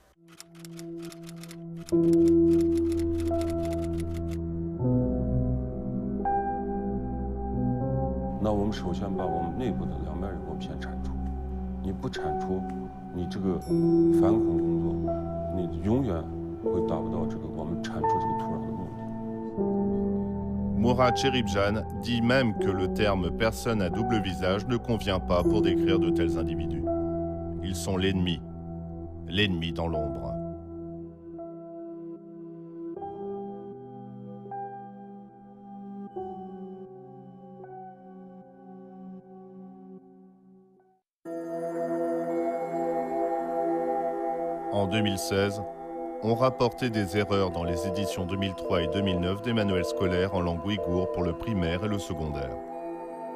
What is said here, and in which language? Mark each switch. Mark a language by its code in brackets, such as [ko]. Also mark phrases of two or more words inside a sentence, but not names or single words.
[zh] 那我们首先把我们内部的200人我们先铲除，你不铲除，你这个反恐工作，你永远会达不到这个我们铲除这个土壤的目的。 [fr] Mourad Cheribjan dit même que le terme « personne à double visage » ne convient pas pour décrire de tels individus. Ils sont l'ennemi dans l'ombre. En 2016, on rapportait des erreurs dans les éditions 2003 et 2009 des manuels scolaires en langue ouïghour pour le primaire et le secondaire.